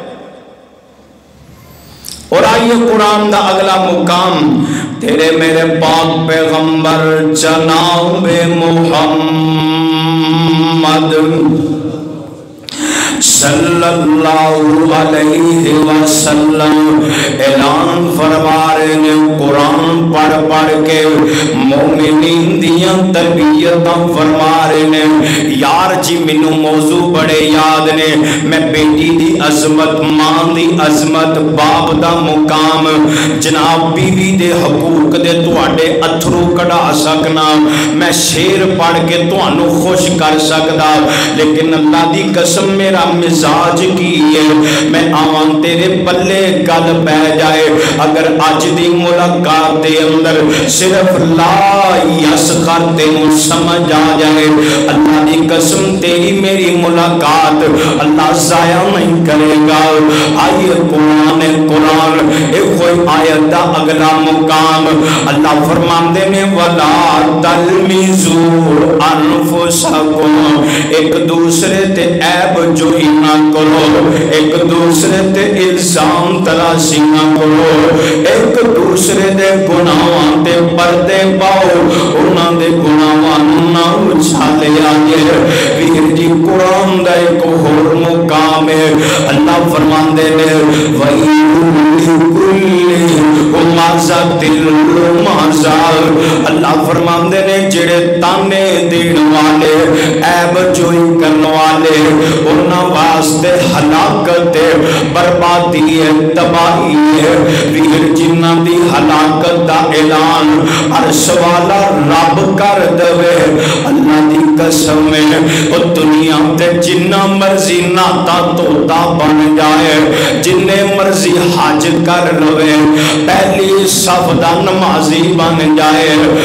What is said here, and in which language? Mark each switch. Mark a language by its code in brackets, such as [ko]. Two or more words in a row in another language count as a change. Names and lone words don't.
[pa] اور آئیے قرآن دا اگلا مقام، تیرے میرے پاک پیغمبر جناب محمد [ar] صلی اللہ علیہ وسلم [pa] اعلان فرما رہے ہیں، قرآن پڑھ پڑھ کے مومنین دیاں تربیتاں فرما رہے ہیں۔ یار جی منو موضوع بڑے یاد نے، میں بیٹی دی عظمت، ماں دی عظمت، باپ دا مقام، جناب بیوی دے حقوق دے تواڈے اتھرو کڑا سکنا، میں شیر پڑھ کے تانوں خوش کر سکدا، لیکن اللہ دی قسم میرا مزاج کی ہے، میں آوان تیرے پلے گل پہ جائے اگر اج دی ملاقات دے اندر صرف [ar] لا یسخر [pa] تینوں سمجھ آ جائے، اللہ دی قسم تیری میری ملاقات اللہ ضائع نہیں کرے گا۔ آئیے قرآن ایک کوئی آیت دا اگلا مقام، اللہ فرماندے نے [ar] وَلَا تَلْمِزُوا أَنفُسَكُمْ، [pa] ایک دوسرے تے عیب جوئی نہ کرو، ایک دوسرے تے الزام تراشی نہ کرو، ایک دوسرے دے گناہاں تے پردے پاؤ، انہاں دے گناہاں نہ اچھالے آگے۔ ویر جی قرآن دا ایک اور مقام ہے، اللہ فرماندے نے [ar] وَإِنُّ لِكُلِّ ہُمَزَةٍ لُمَزَةٍ، [pa] اللہ فرماندے نے جڑے تانے دین والے، عیب جوئی کرن والے، انہاں واسطے ہلاکت بربادی ہے، تباہی ہے۔ ویر جنہ دی ہلاکت دا اعلان عرش والا رب کر دوے، اللہ دی قسم ہے او دنیا تے جنہ مرضی ناتا توتا بن جائے، جنہ مرضی حج کر لوے، پہلی صف دا نمازی بن جائے،